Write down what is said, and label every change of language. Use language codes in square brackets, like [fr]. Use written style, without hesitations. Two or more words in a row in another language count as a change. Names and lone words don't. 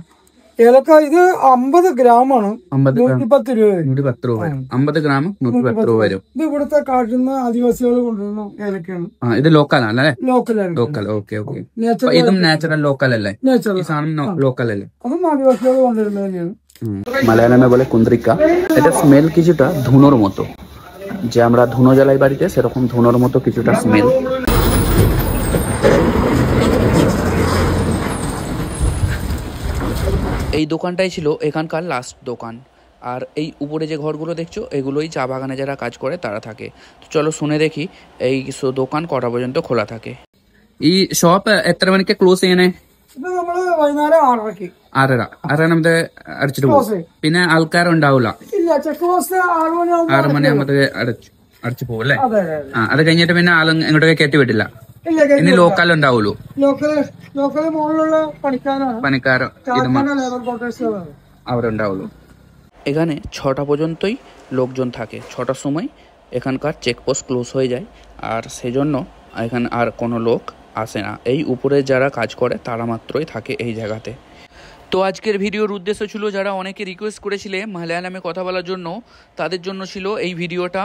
[ml] ഏലക്ക ഇത് 50 ഗ്രാമാണ്. 110 രൂപ. 110 രൂപ. 50 ഗ്രാം 110 രൂപ വരും. ഇത് ഇവിടുത്തെ കാട്ടിൽ ആദിവാസികൾ കൊണ്ടുവരുന്ന ഏലക്കയാണ്. ഇത് ലോക്കൽ ആണല്ലേ? ലോക്കൽ. ഓക്കെ. ഇതും [en] natural local [ml] അല്ലേ? ഈ സാധനം লোকাল അല്ലേ? അതും ആദിവാസികൾ കൊണ്ടുവരുന്നത് തന്നെയാണ്. [bn] মালায়ালামে বলে কুন্দ্রিকা। এটা স্মেল কিছুটা ধুনোর মতো, যে আমরা ধুনো জ্বালাই বাড়িতে সেরকম ধুনোর মতো কিছুটা স্মেল। এই দোকানটাই ছিল এখানকার লাস্ট দোকান। আর এই উপরে যে ঘরগুলো দেখছো এগুলোই চা বাগানে যারা কাজ করে তারা থাকে। তো চলো শুনে দেখি এই দোকান কটা পর্যন্ত খোলা থাকে। [ml] ഈ ഷോപ്പ് എത്ര മണിക്ക് ക്ലോസ് ചെയ്യണേ? ഇത് നമ്മള് വൈകുന്നേരം 6:30. 6:30 നമുക്ക് അടച്ചിട്ട് പോകും. പിന്നെ ആൾക്കാരുണ്ടാവൂല? ഇല്ല, [en] check post [ml] 6 മണിയാകുമ്പോ അടച്ചു പോകും അല്ലേ? അത് കഴിഞ്ഞിട്ട് പിന്നെ ആളും എങ്ങോട്ടൊക്കെ കയറ്റി വിട്ടില്ല. ഇനി ലോക്കൽ ഉണ്ടാവുള്ളൂ. লোকালে മുകളിലുള്ള പണിക്കാരോ അവരുണ്ടാവുള്ളൂ। [bn] এখানে 6টা পর্যন্তই লোকজন থাকে। 6টার সময় এখানকার [en] checkpost close [bn] হয়ে যায়, আর সেজন্য এখানে আর কোনো লোক আসে না। এই উপরে যারা কাজ করে তারা মাত্রই থাকে এই জায়গাতে। তো আজকের ভিডিওর উদ্দেশ্য ছিল, যারা অনেকে রিকোয়েস্ট করেছিলে মালয়ালামে কথা বলার জন্য, তাদের জন্য ছিল এই ভিডিওটা।